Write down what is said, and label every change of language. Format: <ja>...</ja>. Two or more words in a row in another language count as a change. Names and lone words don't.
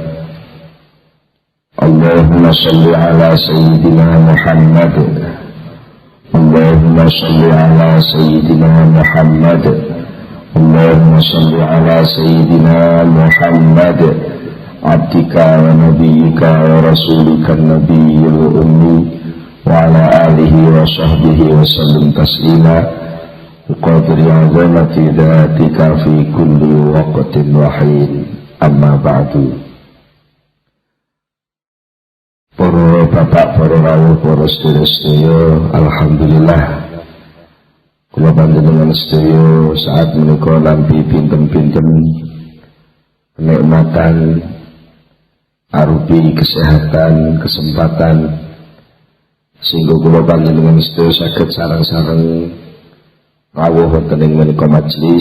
<ar>اللهم صل على سيدنا محمد اللهم صل على سيدنا محمد اللهم صل على سيدنا محمد عبدك ونبيك ورسولك النبي الأمي وعلى آله وصحبه وسلم تسليما بقدر عظمة ذاتك في كل وقت وحين. أما بعد.</ar> <jv>Para bapak, para rawuh, para sedherek-sedherek, alhamdulillah kula panjenengan sedherek saat menika nampi pinten-pinten kenikmatan arupi kesehatan, kesempatan sehingga kula panjenengan sedaya saged sareng-sareng rawuh wonten ing menika majelis.</jv>